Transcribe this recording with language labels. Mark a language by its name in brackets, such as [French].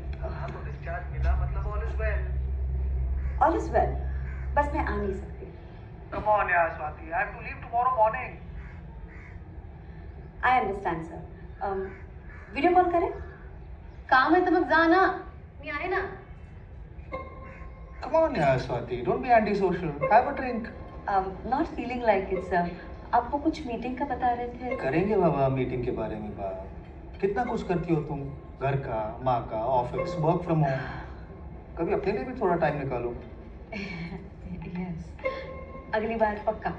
[Hindi] हाँ तो डिस्चार्ज मिला मतलब [English] all is well. [Hindi] All is well, बस मैं आ नहीं सकती. [English] Come on यार Swati, I have to leave tomorrow morning. I understand sir. [Hindi] Video call करें? [Marathi] काम आहे तर मग जा ना, मी आहे ना. [English] Come on यार Swati, don't be antisocial. Have a drink. Not feeling like it sir. [Hindi] आप वो कुछ मीटिंग का बता रहे थे. करेंगे बाबा मीटिंग के बारे में बात. कितना कुछ करती हो तुम, घर का, माँ का, ऑफिस, वर्क फ्रॉम होम. कभी अपने लिए भी थोड़ा टाइम निकालो. यस, अगली बार पक्का.